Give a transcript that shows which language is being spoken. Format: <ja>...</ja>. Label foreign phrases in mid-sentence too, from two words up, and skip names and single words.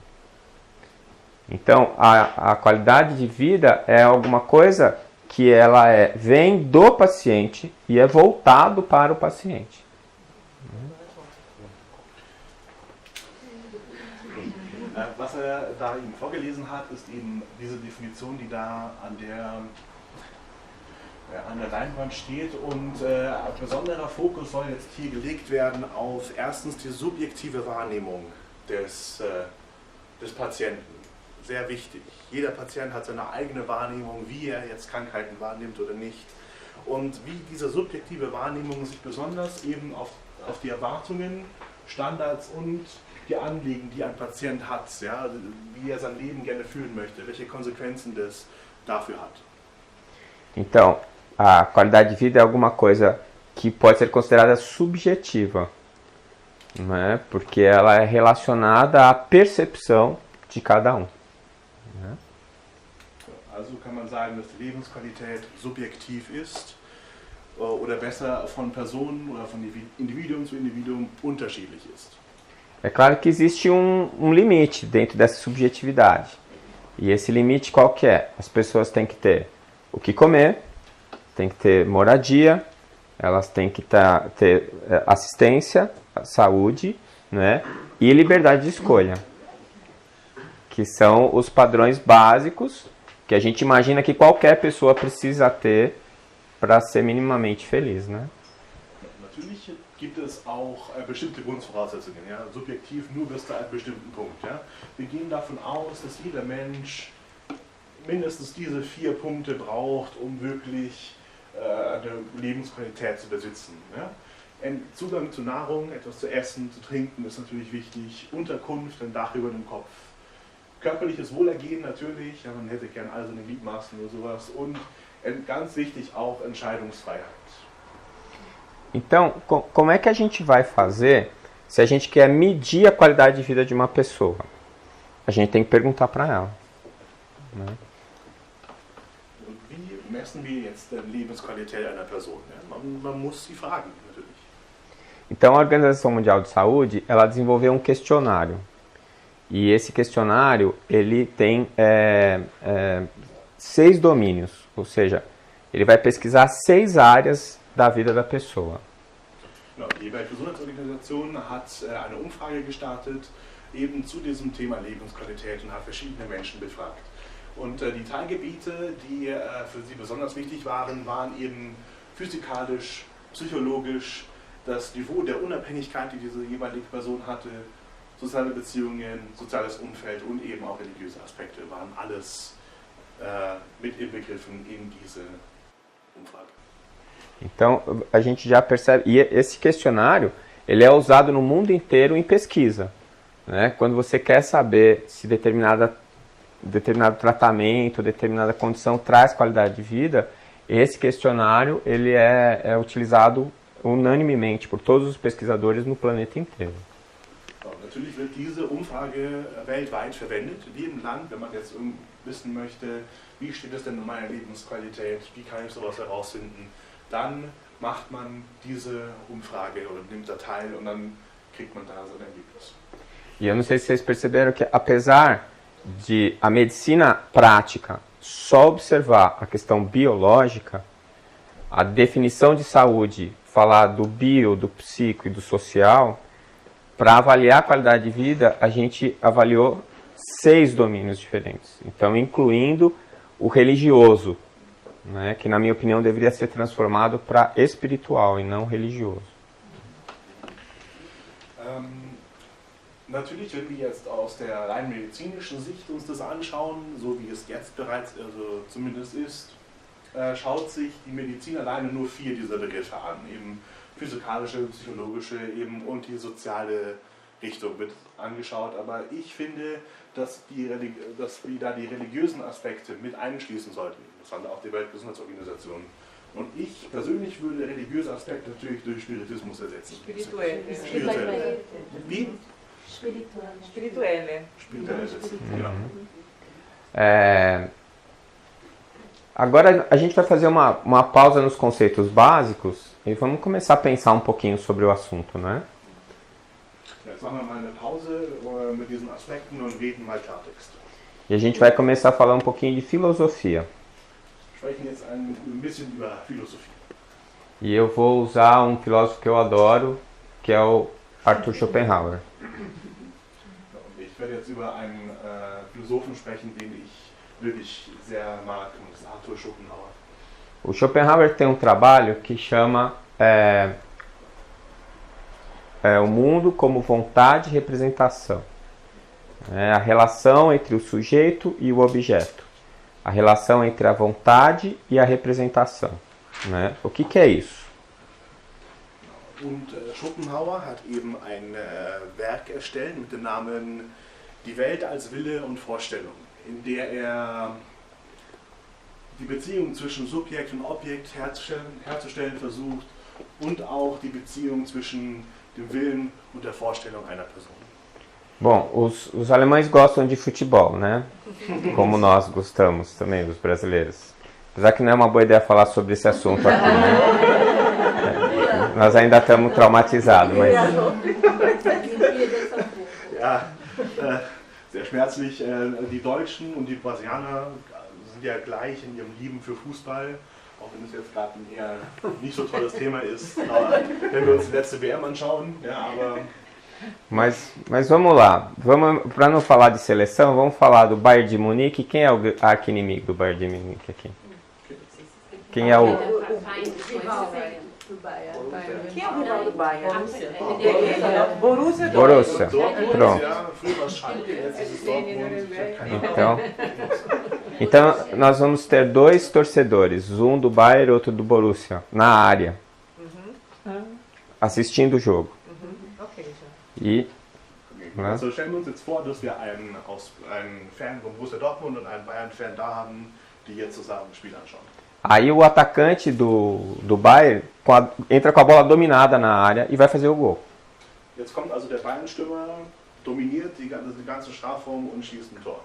<pt>Então, a qualidade de vida é alguma coisa que ela vem do paciente e é voltado para o paciente.</pt> <de>da eben vorgelesen hat, ist eben diese Definition, die da an der Leinwand steht. Und besonderer Fokus soll jetzt hier gelegt werden auf erstens die subjektive Wahrnehmung des Patienten. Sehr wichtig. Jeder Patient hat seine eigene Wahrnehmung, wie er jetzt Krankheiten wahrnimmt oder nicht. Und wie diese subjektive Wahrnehmung sich besonders eben auf die Erwartungen, Standards und die Anliegen, die ein Patient hat, ja, wie er sein Leben gerne führen möchte, welche Konsequenzen das dafür hat.</de> <pt>Então, a qualidade de vida é alguma coisa que pode ser considerada subjetiva, né? Porque ela é relacionada à percepção de cada um. Né?</pt> <de>Also kann man sagen, dass die Lebensqualität subjektiv ist oder besser von Personen oder von Individuum zu Individuum unterschiedlich ist.</de> <pt>É claro que existe um limite dentro dessa subjetividade. E esse limite qual que é? As pessoas têm que ter o que comer, têm que ter moradia, elas têm que ter assistência, saúde, né? E liberdade de escolha. Que são os padrões básicos que a gente imagina que qualquer pessoa precisa ter para ser minimamente feliz, né?</pt> <de>Natürlich gibt es auch bestimmte Grundvoraussetzungen. Ja? Subjektiv nur bis zu einem bestimmten Punkt. Ja? Wir gehen davon aus, dass jeder Mensch mindestens diese 4 Punkte braucht, um wirklich eine Lebensqualität zu besitzen. Ja? Zugang zu Nahrung, etwas zu essen, zu trinken ist natürlich wichtig. Unterkunft, ein Dach über dem Kopf. Körperliches Wohlergehen natürlich, ja, man hätte gern all seine Gliedmaßen oder sowas. Und ganz wichtig auch Entscheidungsfreiheit.</de> <pt>Então, como é que a gente vai fazer se a gente quer medir a qualidade de vida de uma pessoa? A gente tem que perguntar para ela. Né?</pt> <de>Und wie messen wir jetzt die Lebensqualität einer Person? Ja? Man muss sie fragen, natürlich.</de> <pt>Então, a Organização Mundial de Saúde, ela desenvolveu um questionário. E esse questionário, ele tem 6 domínios, ou seja, ele vai pesquisar 6 áreas da vida da pessoa.</pt> <de>Genau, die Weltgesundheitsorganisation hat eine Umfrage gestartet, eben zu diesem Thema Lebensqualität und hat verschiedene Menschen befragt. Und die Teilgebiete, die für sie besonders wichtig waren, waren eben physikalisch, psychologisch, das Niveau der Unabhängigkeit, die diese jeweilige Person hatte, soziale Beziehungen, soziales Umfeld und eben auch religiöse Aspekte waren alles mit inbegriffen in diese Umfrage.</de> <pt>Então, a gente já percebe, e esse questionário, ele é usado no mundo inteiro em pesquisa. Né? Quando você quer saber se determinado tratamento, determinada condição traz qualidade de vida, esse questionário ele é utilizado unanimemente por todos os pesquisadores no planeta inteiro.</pt> <de>Natürlich wird diese Umfrage weltweit verwendet, in jedem Land, wenn man jetzt wissen möchte, wie steht es denn in meiner Lebensqualität, wie kann ich sowas herausfinden, dann macht man diese Umfrage oder nimmt da teil und dann kriegt man da so ein Ergebnis.</de> <pt>E eu não sei se vocês perceberam que, apesar de a medicina prática só observar a questão biológica, a definição de saúde, falar do bio, do psico e do social, para avaliar a qualidade de vida, a gente avaliou 6 domínios diferentes. Então, incluindo o religioso, né, que na minha opinião deveria ser transformado para espiritual e não religioso.</pt> <de>Natürlich, wenn wir jetzt aus der rein medizinischen Sicht uns das anschauen, so wie es jetzt bereits zumindest ist, schaut sich die Medizin alleine nur 4 dieser Begriffe an, eben physikalische, psychologische eben und die soziale Richtung wird angeschaut, aber ich finde, dass wir da die religiösen Aspekte mit einschließen sollten. Das fand auch die Weltgesundheitsorganisation. Und ich persönlich würde religiöse Aspekte natürlich durch Spiritismus ersetzen. Spirituelle. Wie? Spirituelle. Spirituelle ersetzen, genau.</de> <pt>Agora a gente vai fazer uma pausa nos conceitos básicos e vamos começar a pensar um pouquinho sobre o assunto, né?</pt> <de>Jetzt machen wir mal eine Pause mit diesen Aspekten und reden mal Klartext.</de> <pt>E a gente vai começar a falar um pouquinho de filosofia.</pt> <de>Wir sprechen jetzt ein bisschen über Philosophie.</de> <pt>E eu vou usar um filósofo que eu adoro, que é o Arthur Schopenhauer.</pt> <de>Ich Ich werde jetzt über einen Philosophen sprechen, den ich wirklich sehr mag, und das ist Arthur Schopenhauer.</de> <pt>O Schopenhauer tem um trabalho que chama o mundo como vontade e representação. É a relação entre o sujeito e o objeto. A relação entre a vontade e a representação. Né? O que é isso?</pt> <de>Und Schopenhauer hat eben ein Werk erstellt mit dem Namen Die Welt als Wille und Vorstellung, in der er die Beziehung zwischen Subjekt und Objekt herzustellen versucht und auch die Beziehung zwischen dem Willen und der Vorstellung einer Person.</de> <pt>Bom, os alemães gostam de futebol, né? Como nós gostamos também, os brasileiros. Apesar que não é uma boa ideia falar sobre esse assunto aqui, né? Nós ainda estamos traumatizados, mas...</pt> <de>Ja, sehr schmerzlich. Die Deutschen und die Brasilianer sind ja gleich in ihrem Lieben für Fußball, auch wenn es jetzt gerade ein eher nicht so tolles Thema ist. Aber wenn wir uns die letzte WM anschauen, ja, aber...</de> <pt>Mas vamos lá, para não falar de seleção, vamos falar do Bayern de Munique. Quem é o arqui-inimigo do Bayern de Munique aqui? Quem é o... Quem é o rival do Bayern? Borussia. Pronto. Então nós vamos ter dois torcedores, um do Bayern e outro do Borussia, na área, assistindo o jogo. E</pt> <de>Also stellen wir uns jetzt vor, dass wir einen Fan von Borussia Dortmund und einen Bayern-Fan da haben, die jetzt zusammen ein Spiel anschauen.</de> <pt>Aí o atacante do Bayern entra com a bola dominada na área e vai fazer o gol.</pt> <de>Jetzt kommt also der Bayern-Stürmer, dominiert den ganzen Strafraum und schießt ein Tor.</de>